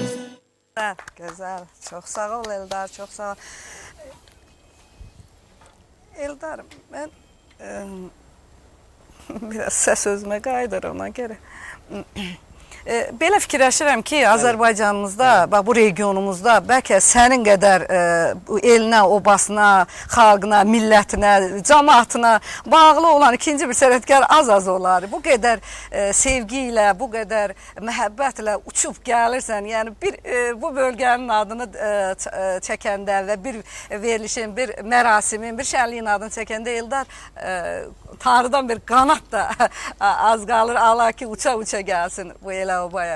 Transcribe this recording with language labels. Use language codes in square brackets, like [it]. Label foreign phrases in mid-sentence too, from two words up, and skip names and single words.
[tr] Güzel, çok sağ ol Eldar, çok sağ ol. [az] Eldar, ben biraz ses özüme qayıdır ona göre. Belə fikirləşirəm ki, Azərbaycanımızda, bu regionumuzda bəlkə sənin qədər elinə, obasına, xalqına, millətinə, cəmaatına bağlı olan ikinci bir sənətkar az olar. Bu qədər sevgi ilə, bu qədər məhəbbətlə uçub gəlirsən, yəni bu bölgənin adını çəkəndə və bir verilişin, bir mərasimin, bir şənliyin adını çəkəndə Eldar Tanrıdan bir qanat da az qalır, ala ki uça-uça gəlsin bu elə obaya.